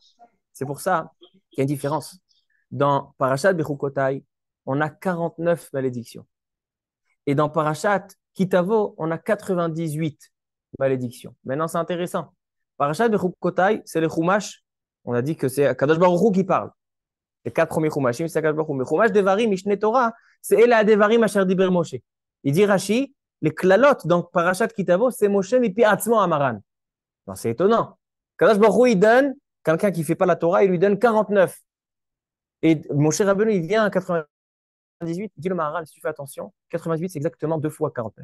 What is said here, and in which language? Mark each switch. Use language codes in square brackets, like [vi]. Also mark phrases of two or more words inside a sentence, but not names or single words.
[fr] C'est pour ça qu'il y a une différence. Dans Parashat Bechukotai, on a 49 malédictions. Et dans Parashat Kitavo, on a 98 malédictions. Maintenant, c'est intéressant. Parashat Bechukotai, c'est le Chumash. On a dit que c'est [he] קדוש ברוך הוא [fr] qui parle. Les 4 premiers Chumashim, c'est [he] קדוש ברוך הוא. [fr] Mais Chumash Devarim, Mishneh Torah, c'est [he] אלה דברים אשר דיבר משה. [fr] Il dit Rashi, les klalotes dans Parashat Kitavo, c'est [he] משה מפי עצמו אמרן. [fr] C'est étonnant. [he] קדוש ברוך הוא, [fr] il donne, quelqu'un qui ne fait pas la Torah, il lui donne 49. Et Moshe Rabbeinu, il vient à 98, il dit le Maharal, si tu fais attention, 98, c'est exactement 2 fois 49.